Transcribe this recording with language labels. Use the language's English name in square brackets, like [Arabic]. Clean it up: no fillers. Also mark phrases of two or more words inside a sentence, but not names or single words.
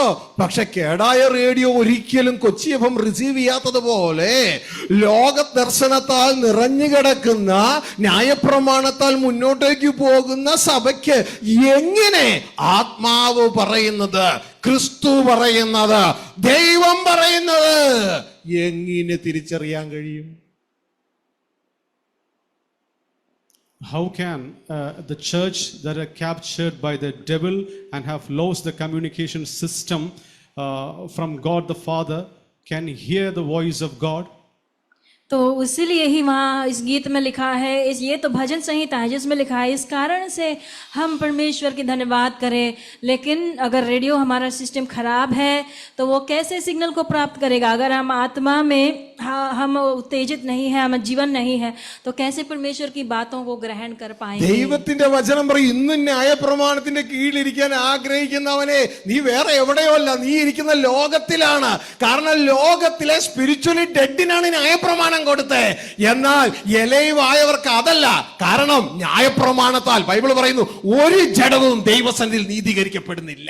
[Malayalam] പക്ഷെ കേടായ റേഡിയോ ഒരിക്കലും കൊച്ചി എഫ്എം റിസീവ് ചെയ്യാത്തതുപോലെ ലോക ദർശനത്താൽ നിറഞ്ഞു കിടക്കുന്ന, ന്യായപ്രമാണത്താൽ മുന്നോട്ടേക്ക് പോകുന്ന സഭയ്ക്ക് എങ്ങനെ ആത്മാവ് പറയുന്നത്, ക്രിസ്തു പറയുന്നത്, ദൈവം പറയുന്നത് എങ്ങനെ തിരിച്ചറിയാൻ കഴിയും? [English] How can the church that are captured by the devil and have lost the communication system from God the Father can hear the voice of God? [Hindi] तो इसीलिए ही वहाँ इस गीत में लिखा है, ये तो भजन संहिता है जिसमें लिखा है, इस कारण से हम परमेश्वर की धन्यवाद करें. लेकिन अगर रेडियो हमारा सिस्टम खराब है तो वो कैसे सिग्नल को प्राप्त करेगा? अगर हम आत्मा में हम उत्तेजित नहीं है, हम जीवन नहीं है, तो कैसे परमेश्वर की बातों को ग्रहण कर पाएंगे? [Malayalam] ദൈവത്തിന്റെ വചനം പറയും, ഇന്നും ന്യായപ്രമാണത്തിന്റെ കീഴിലിരിക്കാൻ ആഗ്രഹിക്കുന്നവനെ നീ വേറെ എവിടെയോ അല്ല, നീ ഇരിക്കുന്ന ലോകത്തിലാണ്. കാരണം ലോകത്തിലെ [English] spiritually dead [Malayalam] ന്യായപ്രമാണം കൊടുത്തേ. എന്നാൽ എലൈവായവർക്ക് അതല്ല. കാരണം ന്യായപ്രമാണത്താൽ ബൈബിൾ പറയുന്നു ഒരു ജഡവും ദൈവസന്നിധിയിൽ നീതീകരിക്കപ്പെടുന്നില്ല.